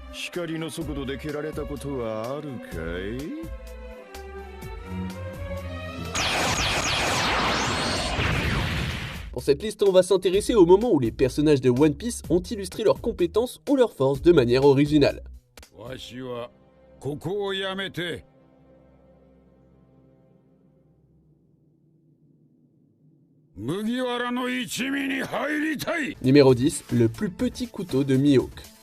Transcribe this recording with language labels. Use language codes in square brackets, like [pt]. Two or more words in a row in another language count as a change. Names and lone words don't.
[ja] 光の速度で蹴られたことはあるかい？ [fr] Pour cette liste, on va s'intéresser au moment où les personnages de One Piece ont illustré leurs compétences ou leurs forces de manière originale. Numéro 10, le plus petit couteau de Mihawk.